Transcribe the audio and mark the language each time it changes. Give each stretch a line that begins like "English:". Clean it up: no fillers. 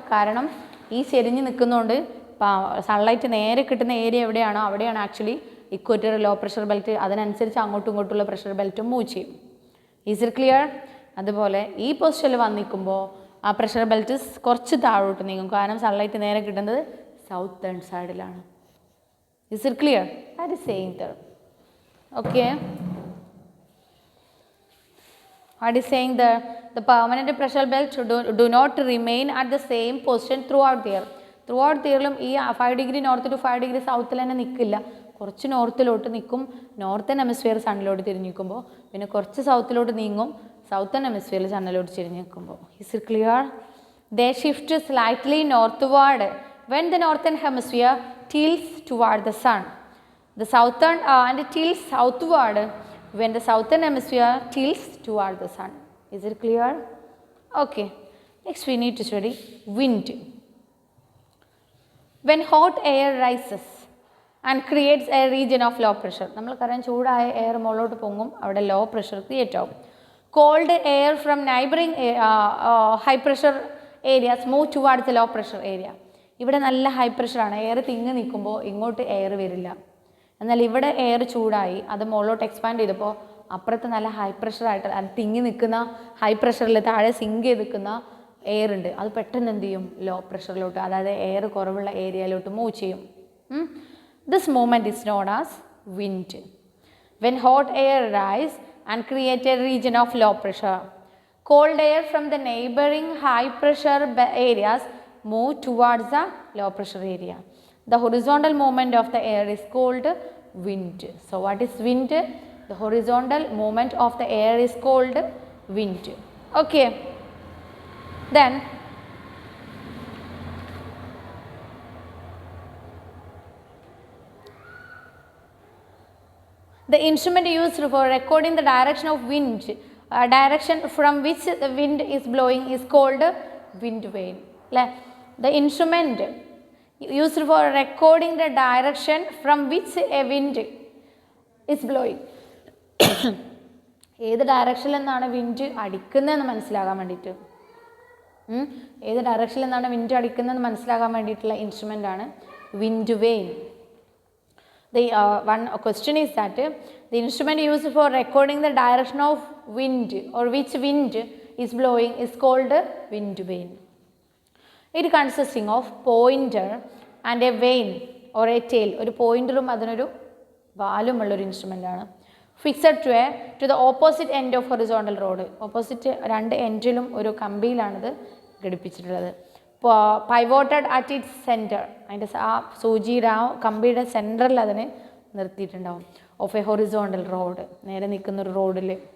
Malayalam: കാരണം ഈ ചെരിഞ്ഞ് നിൽക്കുന്നതുകൊണ്ട് സൺലൈറ്റ് നേരെ കിട്ടുന്ന ഏരിയ എവിടെയാണോ അവിടെയാണ് actually equator low pressure belt. അതിനനുസരിച്ച് അങ്ങോട്ടും ഇങ്ങോട്ടുള്ള പ്രഷർ ബെൽറ്റും മൂവ് ചെയ്യും.
English: Is it clear?
Malayalam: അതുപോലെ ഈ പൊസിഷനിൽ വന്നിരിക്കുമ്പോൾ ആ പ്രഷർ ബെൽറ്റ് കുറച്ച് താഴോട്ട് നീങ്ങും, കാരണം സൺലൈറ്റ് നേരെ കിട്ടുന്നത് സൗത്തേൺ സൈഡിലാണ്.
English: Is it clear? That is saying there. Okay, what is saying the permanent pressure belt do not remain at the same position throughout the year. Throughout the year
Malayalam: ഈ 5 degree north to 5 degree സൗത്തിൽ തന്നെ നിൽക്കില്ല, കുറച്ച് നോർത്തിലോട്ട് നിൽക്കും. Northern hemisphere സണ്ണിലോട്ട് തിരിഞ്ഞ് നിൽക്കുമ്പോൾ പിന്നെ കുറച്ച് സൗത്തിലോട്ട് നീങ്ങും, സൗത്തേൺ ഹെമിസ്ഫിയറിൽ സണ്ണിലോട്ട് തിരിഞ്ഞ് നിൽക്കുമ്പോൾ.
English: Is it clear? They shift slightly northward when the northern hemisphere tilts toward the sun. The southern and tilts southward when the southern hemisphere tilts toward the sun. Is it clear? Okay. Next we need to study wind. When hot air rises and creates a region of low pressure.
Malayalam: നമ്മൾക്കറിയാം ചൂടായ air മുകളിലോട്ട് പൊങ്ങും, അവിടെ low pressure create ആവും.
English: Cold air from neighboring high pressure areas move towards the low pressure area.
Malayalam: ഇവിടെ നല്ല high പ്രഷറാണ്, air തിങ്ങി നിൽക്കുമ്പോൾ ഇങ്ങോട്ട് എയർ വരില്ല. എന്നാൽ ഇവിടെ എയർ ചൂടായി അത് മുകളിലോട്ട് എക്സ്പാൻഡ് ചെയ്തപ്പോൾ അപ്പുറത്ത് നല്ല ഹൈ പ്രഷറായിട്ട് അത് തിങ്ങി നിൽക്കുന്ന ഹൈ പ്രഷറിൽ താഴെ സിങ്ക് ചെയ്ത് നിൽക്കുന്ന എയർ ഉണ്ട്, അത് പെട്ടെന്ന് എന്ത് ചെയ്യും, ലോ പ്രഷറിലോട്ട്, അതായത് എയർ കുറവുള്ള ഏരിയയിലോട്ട് മൂവ് ചെയ്യും.
English: This movement is known as wind. When hot air rise and create a region of low pressure. Cold air from the neighboring high pressure areas move towards the low pressure area. The horizontal movement of the air is called wind. So what is wind? The horizontal movement of the air is called wind. Okay. Then the instrument used for recording the direction of wind, direction from which the wind is blowing is called wind vane. The instrument used for recording the direction from which a wind is blowing.
Malayalam: ഏത് ഡയറക്ഷനിൽ നിന്നാണ് wind അടിക്കുന്നതെന്ന് മനസ്സിലാകാൻ വേണ്ടിയിട്ട്, ഏത് ഡയറക്ഷനിൽ നിന്നാണ് wind അടിക്കുന്നതെന്ന് മനസ്സിലാകാൻ വേണ്ടിയിട്ടുള്ള ഇൻസ്ട്രുമെൻ്റ് ആണ് wind vein.
English: One question is that the instrument used for recording the direction of wind or which wind is blowing is called wind vane. It consisting of pointer and a vane or a tail.
Malayalam: ഒരു പോയിന്ററും അതിനൊരു വാലും ഉള്ളൊരു instrument ആണ്.
English: Fixed to the opposite end of horizontal rod.
Malayalam: Opposite 2 എൻഡിലും ഒരു കമ്പിയിലാണിത് ഘടിപ്പിച്ചിട്ടുള്ളത്.
English: pivoted at its centre,
Malayalam: അതിൻ്റെ ആ സൂചിയുടെ ആ കമ്പിയുടെ സെൻറ്ററിൽ അതിനെ നിർത്തിയിട്ടുണ്ടാവും.
English: of a horizontal rod,
Malayalam: നേരെ നിൽക്കുന്നൊരു റോഡിൽ.